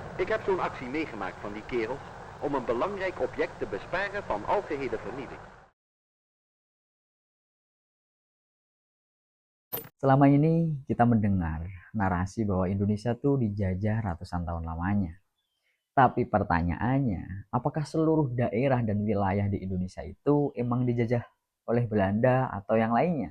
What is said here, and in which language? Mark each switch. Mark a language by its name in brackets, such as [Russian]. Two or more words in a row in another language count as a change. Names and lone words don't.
[Dutch] Ik heb zo'n actie meegemaakt van die kerels om een belangrijk object te besparen van algehele vernieling. [Indonesian] Selama ini kita mendengar narasi bahwa Indonesia tuh dijajah ratusan tahun lamanya. Tapi pertanyaannya, apakah seluruh daerah dan wilayah di Indonesia itu emang dijajah oleh Belanda atau yang lainnya?